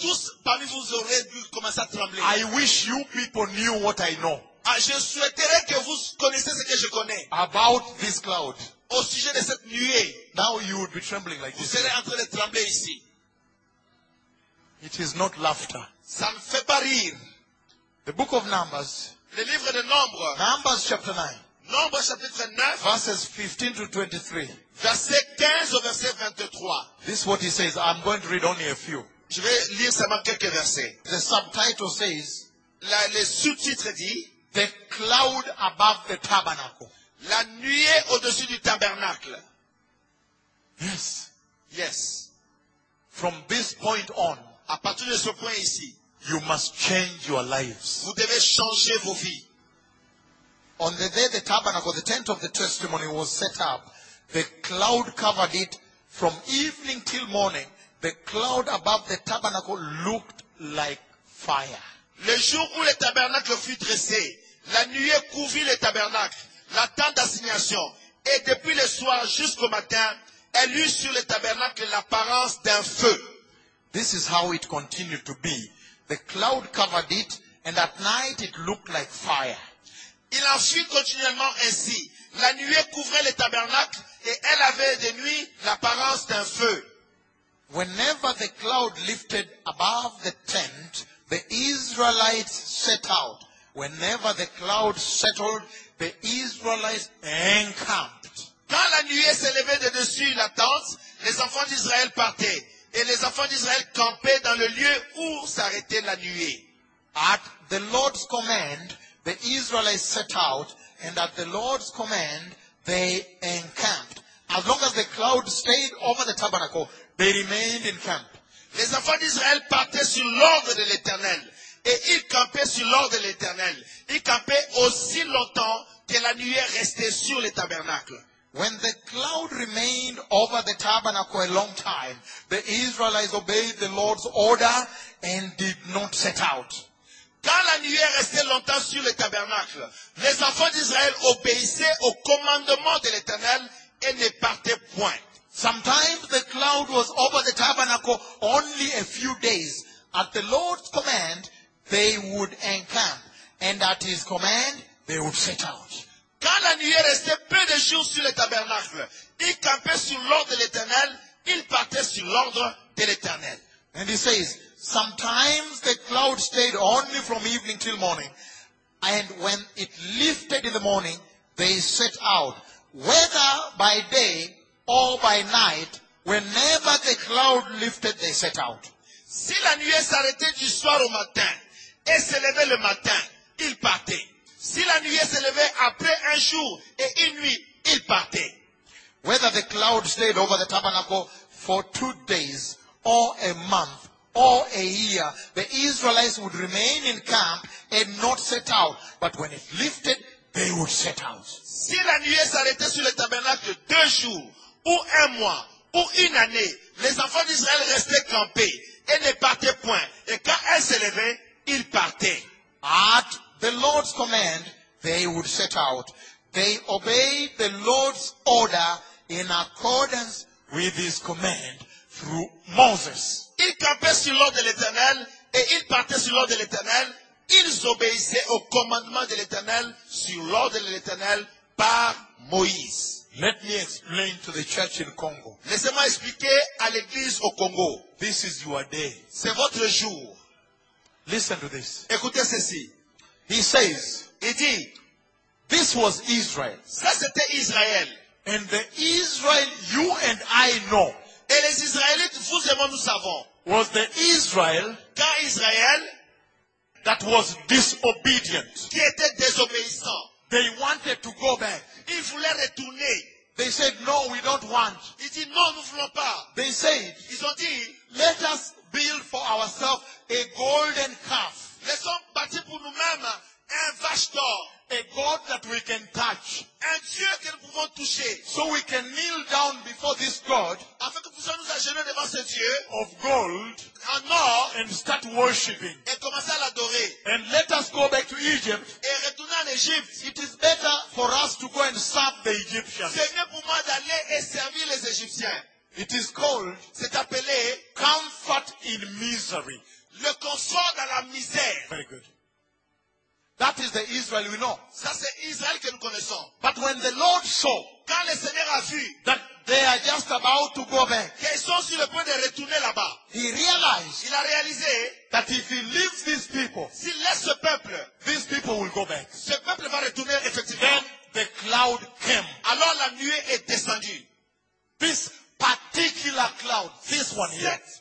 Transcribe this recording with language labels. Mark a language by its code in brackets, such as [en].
[fr] Tous parmi vous auraient dû commencer à trembler. [en] I wish you people knew what I know. [fr] Ah, je souhaiterais que vous connaissiez ce que je connais. [en] About this cloud. [fr] Au sujet de cette nuée. [en] Now you would be trembling like [fr] vous [en] this. [fr] Serez en train de trembler ici. [en] It is not laughter. [fr] Ça ne fait pas rire. [en] The book of Numbers. [fr] Le livre de Nombres. [en] Numbers chapter 9. Numbers chapter 9. Verses 15 to 23. [fr] Verset 15 au verset 23. [en] This is what he says. I'm going to read only a few. [fr] Je vais lire seulement quelques versets. [en] The subtitle says. [fr] Le sous-titre dit. [en] The cloud above the tabernacle. [fr] La nuée au-dessus du tabernacle. [en] Yes. Yes. From this point on. [fr] À partir de ce point ici. [en] You must change your lives. [fr] Vous devez changer vos vies. [en] On the day the tabernacle, the tent of the testimony was set up, the cloud covered it from evening till morning. The cloud above the tabernacle looked like fire. [fr] Le jour où le tabernacle fut dressé, la nuée couvrit le tabernacle, la tente d'assignation, et depuis le soir jusqu'au matin, elle eut sur le tabernacle l'apparence d'un feu. [en] This is how it continued to be. The cloud covered it, and at night it looked like fire. [fr] Il en fut continuellement ainsi. La nuée couvrait le tabernacle, et elle avait de nuit l'apparence d'un feu. [en] Whenever the cloud lifted above the tent, the Israelites set out. Whenever the cloud settled, the Israelites encamped. [fr] Quand la nuée s'élevait de dessus la tente, les enfants d'Israël partaient. Et les enfants d'Israël campaient dans le lieu où s'arrêtait la nuée. [en] At the Lord's command, the Israelites set out. And at the Lord's command, they encamped. As long as the cloud stayed over the tabernacle, they remained in camp. [fr] Les enfants d'Israël partaient sur l'ordre de l'Éternel. Et ils campaient sur l'ordre de l'Éternel. Ils campaient aussi longtemps que la nuée restait sur le tabernacle. [en] When the cloud remained over the tabernacle a long time, the Israelites obeyed the Lord's order and did not set out. [fr] Quand la nuée restait longtemps sur le tabernacle, les enfants d'Israël obéissaient au commandement de l'Éternel et ne partaient point. [en] Sometimes the cloud was over the tabernacle only a few days. At the Lord's command, they would encamp. And at his command, they would set out. [fr] Quand la nuée restait peu de jours sur le tabernacle, ils campaient sur l'ordre de l'Éternel, ils partaient sur l'ordre de l'Éternel. [en] And he says, sometimes the cloud stayed only from evening till morning. And when it lifted in the morning, they set out. Whether by day, or by night, whenever the cloud lifted, they set out. [fr] Si la nuée s'arrêtait du soir au matin et s'élevait le matin, ils partaient. Si la nuée s'élevait après un jour et une nuit, ils partaient. [en] Whether the cloud stayed over the tabernacle for 2 days, or a month, or a year, the Israelites would remain in camp and not set out. But when it lifted, they would set out. [fr] Si la nuée s'arrêtait sur le tabernacle 2 jours, ou un mois, ou une année, les enfants d'Israël restaient campés et ne partaient point. Et quand elle s'élevait, ils partaient. [en] At the Lord's command, they would set out. They obeyed the Lord's order in accordance with his command through Moses. [fr] Ils campaient sur l'ordre de l'Éternel et ils partaient sur l'ordre de l'Éternel. Ils obéissaient au commandement de l'Éternel sur l'ordre de l'Éternel par Moïse. [en] Let me explain to the church in Congo. [fr] Laissez-moi expliquer à l'église au Congo. [en] This is your day. [fr] C'est votre jour. [en] Listen to this. [fr] Écoutez ceci. [en] He says. [fr] Il dit. [en] This was Israel. [fr] Ça c'était Israël. [en] And the Israel you and I know. [fr] Et les Israélites, vous et moi nous savons. [en] Was the Israel. [fr] Qu'un Israël. [en] That was disobedient. [fr] Qui était désobéissant. [en] They wanted to go back. [fr] Ils voulaient retourner. [en] They said, no, we don't want. [fr] Ils disent, non, nous voulons pas. [en] They said, [fr] ils ont dit, [en] let us build for ourselves a golden calf. [fr] Laissons bâtir pour nous-mêmes un vache d'or. [en] A God that we can touch. [fr] Un Dieu que nous pouvons toucher. [en] So we can kneel down before this God. [fr] Afin que nous puissions nous agenouiller devant ce Dieu. [en] Of gold. [fr] En or. [en] And start worshiping. [fr] Et commencer à l'adorer. [en] And let us go back to Egypt. [fr] Et retourner en Égypte. [en] It is better for us to go and serve the Egyptians. [fr] C'est mieux pour moi d'aller et servir les Égyptiens. [en] It is called. [fr] C'est appelé. [en] Comfort in misery. [fr] Le confort dans la misère. [en] Very good. That is the Israel we know. [fr] Ça c'est Israël que nous connaissons. [en] But when the Lord saw, [fr] quand le Seigneur a vu, [en] that they are just about to go back, [fr] qu'ils sont sur le point de retourner là-bas, [en] he realized, [fr] il a réalisé, [en] that if he leaves these people, [fr] s'il laisse ce peuple, [en] these people will go back. [fr] Ce peuple va retourner effectivement. [en] Then the cloud came. [fr] Alors la nuée est descendue. [en] This particular cloud, this one here.